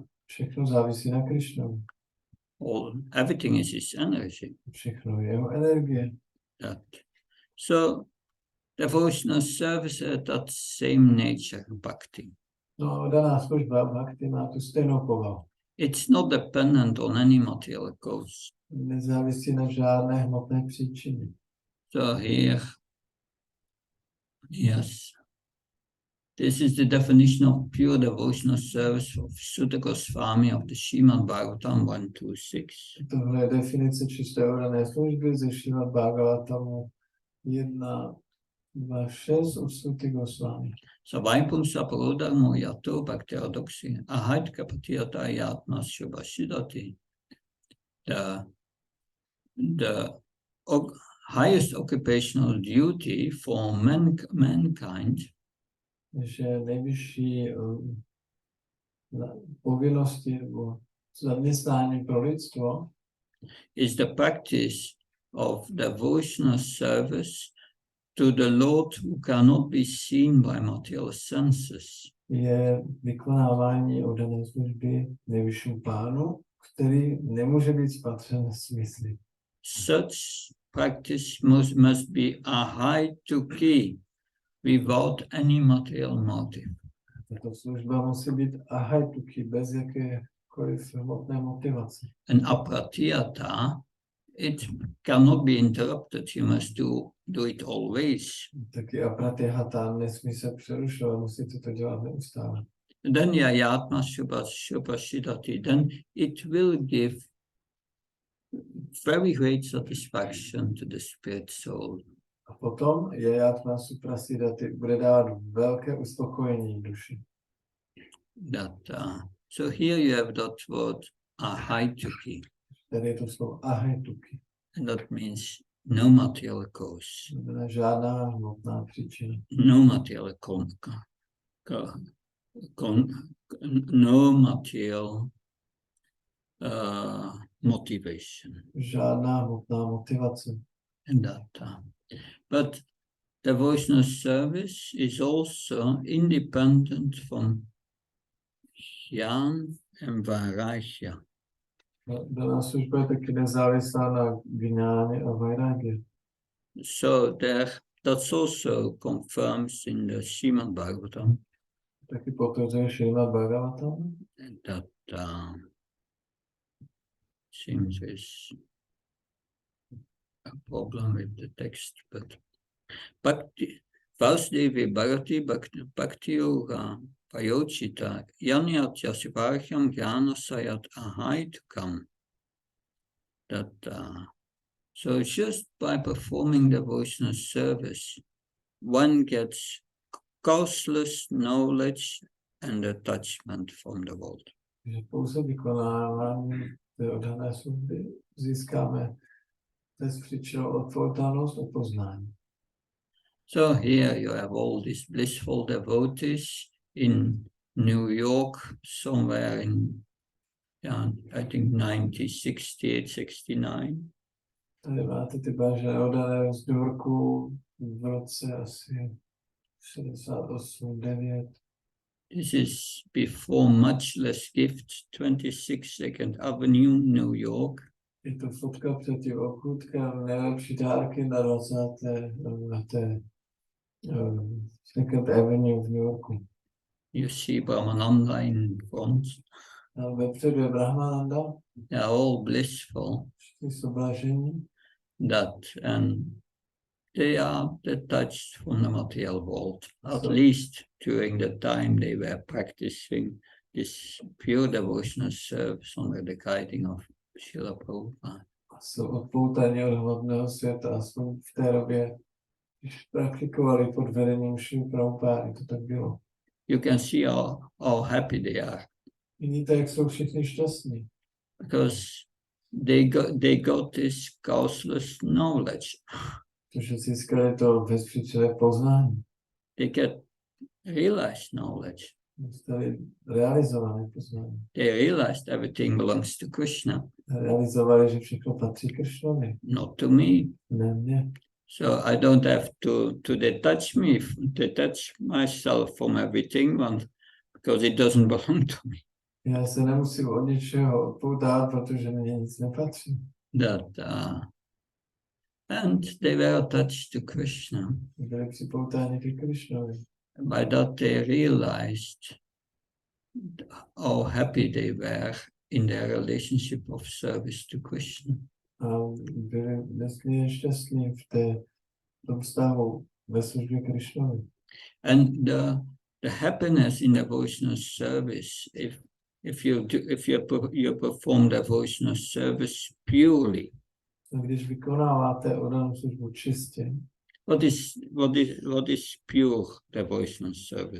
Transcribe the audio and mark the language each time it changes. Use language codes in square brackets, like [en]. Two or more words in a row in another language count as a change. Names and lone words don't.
[cs] Všechno závisí na Krishnu. [en] Everything is his energy. [cs] Všechno je jeho energie. [en] That. So, devotional service has that same nature, bhakti. [cs] No, daná služba bhakti má tu stejnou povahu. [en] It's not dependent on any material cause. [cs] Nezávisí na žádné hmotné příčině. [en] So here, yes, this is the definition of pure devotional service of Sutta Goswami of the Srimad Bhagavatam 126. [cs] Tohle je definice čisté oddané služby ze Srimad Bhagavatamu 1.2.6 od Sutta Goswami. [sa] सवैपुंसा प्रोधर्मो यतो भक्तिअरदोक्सि अहैत् कपतियत यत्म शुभशिदति. [en] The highest occupational duty for mankind [cs] Že nejvyšší povinnosti nebo zaměstnání pro lidstvo [en] is the practice of devotional service to the Lord who cannot be seen by material senses. [cs] Je vykonávání oddané služby nejvyššímu pánu, který nemůže být spatřen smysly. [en] Such practice must be a high to key without any material motive. [cs] Tato služba musí být ahajtuki, bez jakékoliv hmotné motivace. [en] And apratiyata, it cannot be interrupted. You must do it always. [cs] Taky apratihata nesmí se přerušovat, musíte to dělat neustále. [sa] Then यत्म शुभशिदति, [en] then it will give very great satisfaction to the spirit soul. [cs] A potom [sa] जत्म सुप्रसिदति [cs] bude dávat velké uspokojení duši. [en] So here you have that word ahituki. [cs] Tady je to slovo ahajtuki. [en] And that means no material cause. [cs] Znamená žádná hmotná příčina. [en] No material no material motivation. [cs] Žádná hmotná motivace. [en] And but devotional service is also independent from jnana and vairagya. [cs] Daná služba je taky nezávislá na gňáně a vairagě. [en] So that's also confirms in the Srimad Bhagavatam. [cs] Taky potvrzuje Srimad Bhagavatam. [en] That seems is a problem with the text, but [sa] भक्ति वासदेवि भारती भक्ति योग पयोचित यन्यत्य शिवर्ह्यम् ज्ञान सयत् अहैतुकम्. [en] So just by performing devotional service, one gets causeless knowledge and attachment from the world. [cs] Že pouze vykonávání té oddané služby získáme bezpříčinnou odpovědnost a poznání. [en] So here you have all these blissful devotees in New York, somewhere in, I think 1968, 69. [cs] Tady máte ty vážené oddané z New Yorku v roce asi 68, 9. [en] This is before much less gifts, 26th Avenue, New York. [cs] Je to fotka před tím obchůdkem, nejlepší dárky na 20. [en] Second Avenue v New Yorku. You see Brahmananda in front. [cs] A vepředu je Brahmananda, [en] They are all blissful. [cs] všichni jsou blažení. [en] And they are detached from the material world, at So- least during the time they were practicing this pure devotional service under the guiding of Srila Prabhupada. [cs] Jsou odpoutaní od hmotného světa a jsou v té době, když praktikovali pod vedením Šrily Prabhupády, to tak bylo. [en] You can see how happy they are [cs] Vidíte, jak jsou všichni šťastní, [en] because they got this causeless knowledge. [cs] protože získali to bezpříčinné poznání. [en] They get realized knowledge. [cs] Dostali realizované poznání. [en] They realized everything belongs to Krishna, [cs] Realizovali, že všechno patří Kršnovi, [en] not to me. [cs] ne mně. [en] So I don't have to detach myself from everything because it doesn't belong to me. [cs] Já se nemusím od ničeho odpoutat, protože mně nic nepatří. [en] And they were attached to Krishna. [cs] Byli připoutáni ke Kršnovi. [en] By that they realized how happy they were in their relationship of service to Krishna. [cs] A byli nesmírně šťastní v tom vztahu ve službě Kršnovi. [en] And the happiness in devotional service, if you perform devotional service purely, [cs] A když vykonáváte oddanou službu čistě, [en] what is pure devotional service?